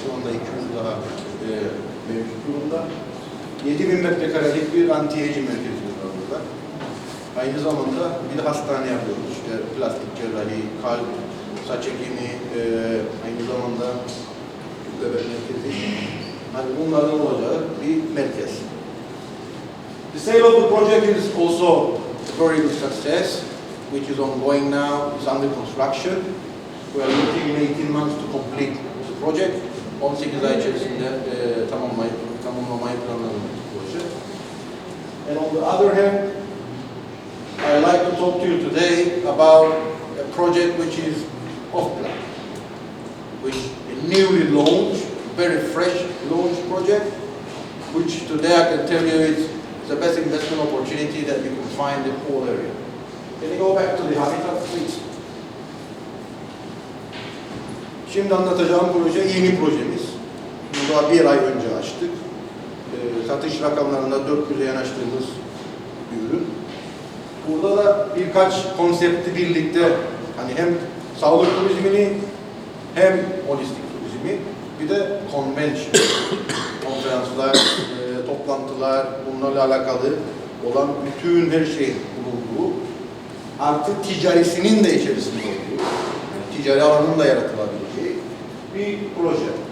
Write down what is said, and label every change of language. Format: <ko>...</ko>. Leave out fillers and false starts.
<tr>Şu anda 200 daha mevcut durumda. 7000 metrekarelik bir anti-aging merkezimiz var burada. Aynı zamanda bir de hastane yapıyoruz. İşte plastik cerrahi, kalp, saç ekimi, aynı zamanda bebek merkezi. Hani bunların olacağı bir merkez.</tr> <en>The sale of the project is also a very good success, which is ongoing now. It's under construction. We are looking in 18 months to complete the project.</en> <tr>18 ay içerisinde tamamlamayı planladığımız proje.</tr> <en>And on the other hand, I'd like to talk to you today about a project which is off-plan, which is newly launched, very fresh launch project, which today I can tell you is the best investment opportunity that you can find in the whole area. Can you go back to the habitat, please?</en> <tr>Şimdi anlatacağım proje yeni projemiz. Bunu daha 1 ay önce açtık. Satış rakamlarında 400'e yanaştığımız bir ürün. Burada da birkaç konsepti birlikte, hani hem sağlık turizmini hem holistik turizmi, bir de convention, konferanslar, toplantılar, bunlarla alakalı olan bütün her şeyin bulunduğu, artık ticarisinin de içerisinde olduğu, yani ticari alanın da yaratılabileceği bir proje.</tr>